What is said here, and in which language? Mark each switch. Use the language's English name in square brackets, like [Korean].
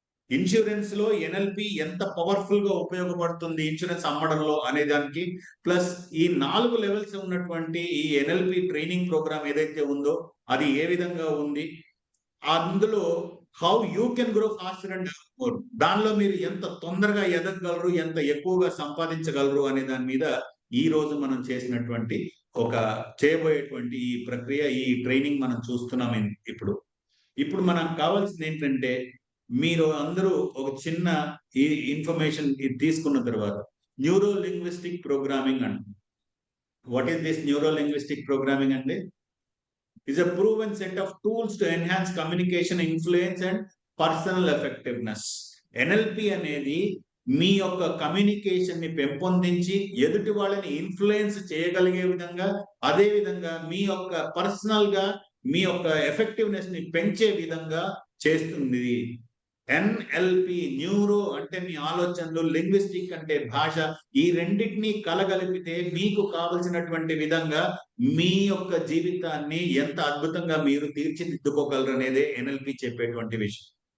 [Telugu] Insurance లో NLP ఎంత powerful గా ఉపయోగపడుతుంది ఇన్సూరెన్స్ అమ్మడంలో అనే దానికి, ప్లస్ ఈ 4 లెవెల్స్ ఉన్నటువంటి ఈ ఎన్ఎల్పి ట్రైనింగ్ ప్రోగ్రామ్ ఏదైతే ఉందో అది ఏ విధంగా ఉంది, అందులో [English] how you can grow faster and more, [Telugu] దానిలో మీరు ఎంత తొందరగా ఎదగగలరు, ఎంత ఎక్కువగా సంపాదించగలరు అనే దాని మీద ఈ రోజు మనం చేసినటువంటి చేయబోయేటువంటి ఈ ప్రక్రియ, ఈ ట్రైనింగ్ మనం చూస్తున్నాం. ఇప్పుడు మనకు కావాల్సింది ఏంటంటే మీరు అందరూ ఒక చిన్న ఈ ఇన్ఫర్మేషన్ తీసుకున్న తర్వాత న్యూరో లింగ్విస్టిక్ ప్రోగ్రామింగ్ అంట. [English] What is this neuro linguistic programming అంటే is a proven set of tools to enhance communication, influence and personal effectiveness. [Telugu] NLP అనేది మీ యొక్క కమ్యూనికేషన్ ని పెంపొందించి ఎదుటి వాళ్ళని ఇన్ఫ్లుయెన్స్ చేయగలిగే విధంగా, అదే విధంగా మీ యొక్క పర్సనల్ గా మీ యొక్క ఎఫెక్టివ్నెస్ ని పెంచే విధంగా చేస్తుంది. ఎన్ఎల్పి న్యూరో అంటే మీ ఆలోచనలు, లింగ్విస్టిక్ అంటే భాష, ఈ రెండింటినీ కలగలిపితే మీకు కావలసినటువంటి విధంగా మీ యొక్క జీవితాన్ని ఎంత అద్భుతంగా మీరు తీర్చిదిద్దుకోగలరు అనేదే ఎన్ఎల్పి చెప్పేటువంటి విషయం.